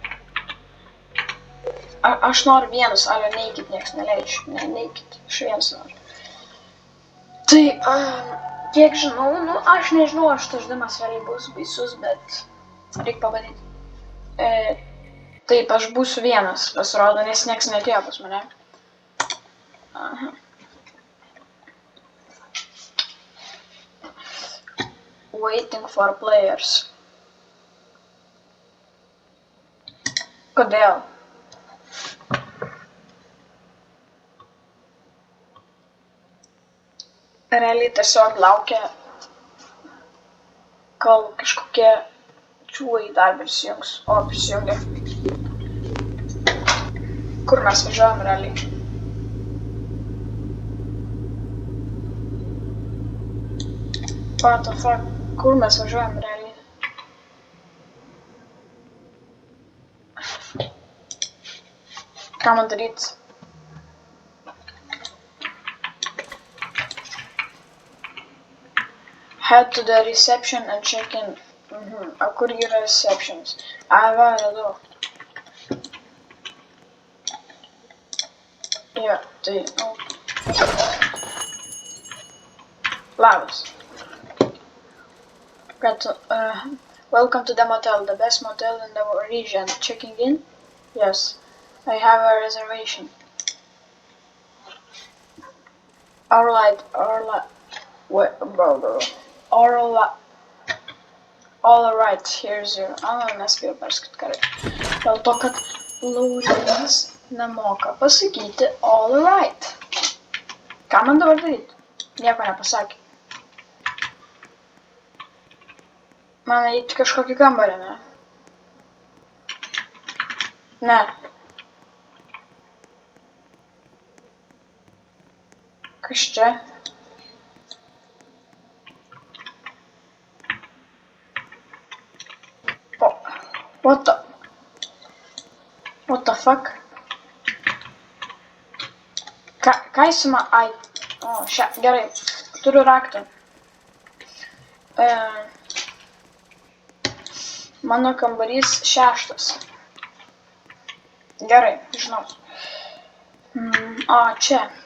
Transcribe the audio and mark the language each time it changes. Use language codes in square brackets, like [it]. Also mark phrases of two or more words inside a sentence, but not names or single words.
[lt] Aš noriu vienus, ale neikit, nieks neleidžiu. Neikit, aš vienus noriu. Tai, kiek žinau, aš nežinau, ar šitas žaidimas realiai bus baisus, bet reikia pabandyti. Taip, aš būsiu vienas, pasirodo, nes nieks neatėjo pas mane. [en] Aha. Waiting for players. [lt] Kodėl? Realiai tiesiog laukia, kol kažkokie čiūvai dar prisijungs. O, prisijungia. Kur mes važiuojam realiai? [en] What the fuck? [lt] Kur mes važiuojam realiai? Ką man daryt? [en] Head to the reception and check in. [lt] O kur yra receptions? Va, radau. Jo, tai... Labas. [en] Welcome to the motel, the best motel in the region. Checking in? Yes. I have a reservation. Alright. Wait, bro. Alright, here's your... [lt] nespėjau perskaityti gerai. Dėl to, kad Laurynas nemoka pasakyti alright. Ką man dabar daryti? Nieko nepasakė. Man eiti kažkokį kambarį, ne? Ne. Kas čia? [en] What the fuck? [lt] Ką jis man... Ai. O, gerai. Turiu raktą. Mano kambarys 6. Gerai, žinau. O, čia.